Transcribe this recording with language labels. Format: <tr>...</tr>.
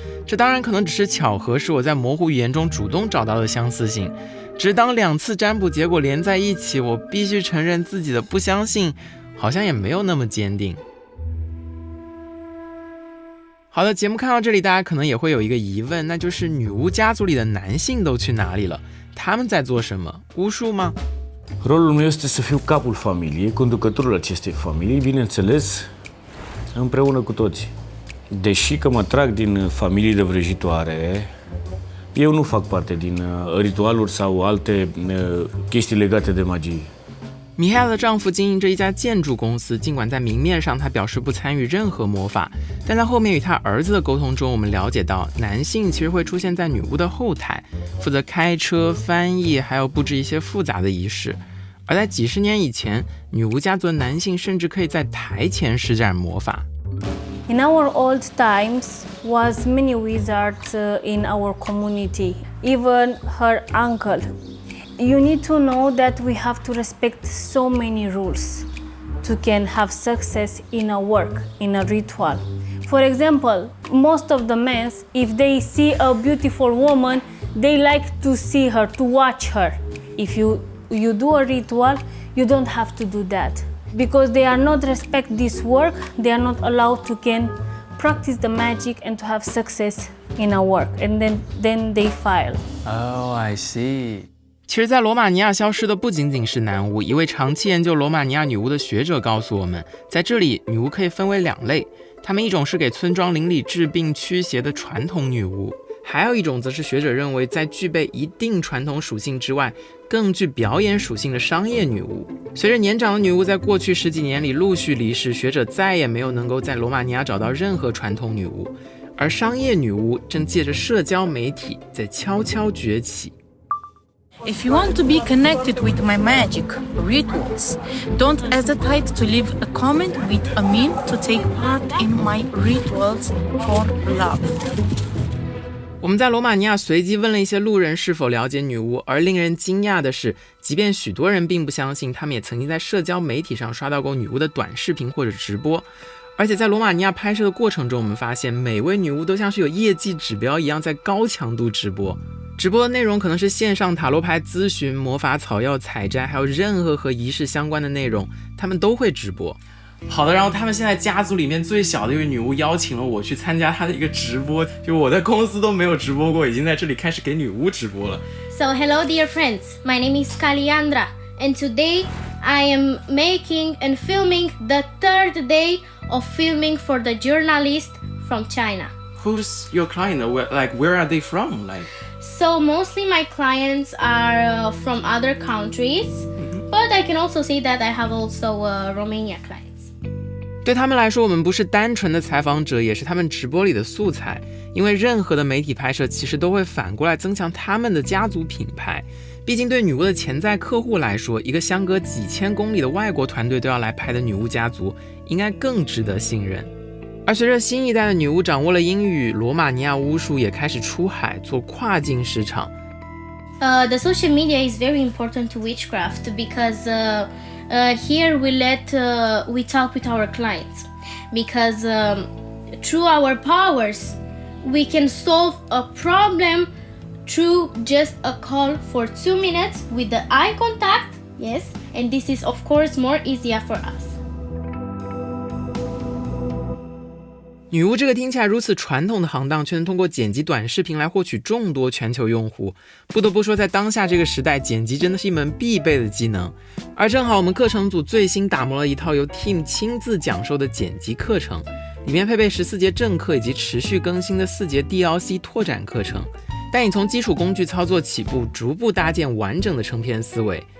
<zh>这当然可能只是巧合，是我在模糊语言中主动找到的相似性，只是当2次占卜结果连在一起，我必须承认自己的不相信好像也没有那么坚定。好的，节目看到这里，大家可能也会有一个疑问，那就是女巫家族里的男性都去哪里了？他们在做什么？巫术吗？</zh> <ro>Rolul meu este să fiu capul familiei, conducătorul acestei familii, bineînțeles, împreună cu toții. Deși că mă trag din familii de vrăjitoare, eu nu fac parte din ritualuri sau alte chestii legate de magie.</ro> <zh>米海尔的丈夫经营着一家建筑公司，尽管在明面上他表示不参与任何魔法，但在后面与他儿子的沟通中，我们了解到男性其实会出现在女巫的后台，负责开车、翻译，还有布置一些复杂的仪式。而在几十年以前，女巫家族的男性甚至可以在台前施展魔法。</zh> <en>In our old times was many wizards in our community, even her uncle. You need to know that we have to respect so many rules to can have success in a work, in a ritual. For example, most of the men, if they see a beautiful woman, they like to see her, to watch her. If you do a ritual, you don't have to do that. Because they are not respect this work, they are not allowed to can practice the magic and to have success in a work. And then they fail. Oh, I see.</en> <zh>其实在罗马尼亚消失的不仅仅是男巫，一位长期研究罗马尼亚女巫的学者告诉我们，在这里女巫可以分为2类，她们一种是给村庄邻里治病驱邪的传统女巫，还有一种则是学者认为在具备一定传统属性之外更具表演属性的商业女巫。随着年长的女巫在过去10几年里陆续离世，学者再也没有能够在罗马尼亚找到任何传统女巫，而商业女巫正借着社交媒体在悄悄崛起。</zh> <en>If you want to be connected with my magic rituals, don't hesitate to leave a comment with a mean to take part in my rituals for love.</en> <zh>我们在罗马尼亚随机问了一些路人是否了解女巫，而令人惊讶的是，即便许多人并不相信，他们也曾经在社交媒体上刷到过女巫的短视频或者直播。而且在罗马尼亚拍摄的过程中，我们发现每位女巫都像是有业绩指标一样在高强度直播。直播的内容可能是线上塔罗牌咨询、魔法草药采摘，还有任何和仪式相关的内容，他们都会直播。好的，然后他们现在家族里面最小的一位女巫邀请了我去参加她的一个直播，就我在公司都没有直播过，已经在这里开始给女巫直播了。</zh> <en>So hello dear friends, my name is Caliandra and today I am making and filming the 3rd day of filming for the journalist from China. Who's your client? Where are they from? So mostly my clients are from other countries, but I can also say that I have also Romania clients.</en> <zh>对他们来说，我们不是单纯的采访者，也是他们直播里的素材，因为任何的媒体拍摄其实都会反过来增强他们的家族品牌。毕竟对女巫的潜在客户来说，一个相隔几千公里的外国团队都要来拍的女巫家族，应该更值得信任。而随着新一代的女巫掌握了英语，罗马尼亚巫术也开始出海做跨境市场。</zh> <en>The social media is very important to witchcraft because here we talk with our clients because through our powers we can solve a problem through just a call for 2 minutes with the eye contact, yes, and this is of course more easier for us.</en> <zh>女巫这个听起来如此传统的行当，却能通过剪辑短视频来获取众多全球用户。不得不说，在当下这个时代，剪辑真的是一门必备的技能。而正好我们课程组最新打磨了一套由 Team 亲自讲授的剪辑课程，里面配备14节正课以及持续更新的4节 DLC 拓展课程，带你从基础工具操作起步，逐步搭建完整的成片思维。</zh>